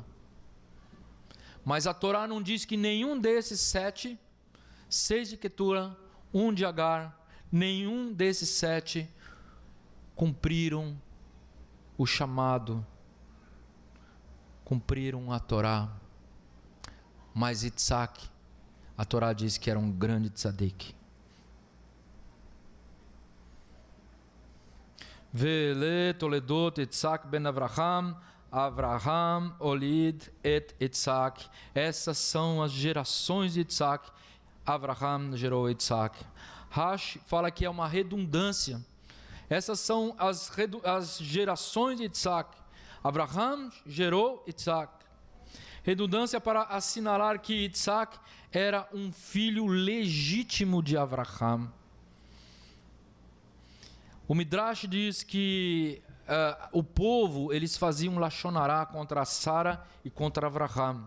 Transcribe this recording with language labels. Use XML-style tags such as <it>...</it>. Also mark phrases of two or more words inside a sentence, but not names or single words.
<pt>Mas a Torá não diz que nenhum desses 7, 6 de Ketura, 1 de Agar, nenhum desses 7 cumpriram o chamado, cumpriram a Torá. Mas Yitzhak a Torá diz que era um grande tzadik.</pt> <he>ואלה תולדות יצחק בן אברהם, אברהם הוליד את יצחק.</he> <pt>Essas são as gerações de Yitzhak. Avraham gerou Yitzhak. Rashi fala que é uma redundância. Essas são as gerações de Yitzhak. Avraham gerou Yitzhak. Redundância para assinalar que Yitzhak era um filho legítimo de Avraham. O Midrash diz que o povo, eles faziam Lashonará contra Sara e contra Avraham.</pt>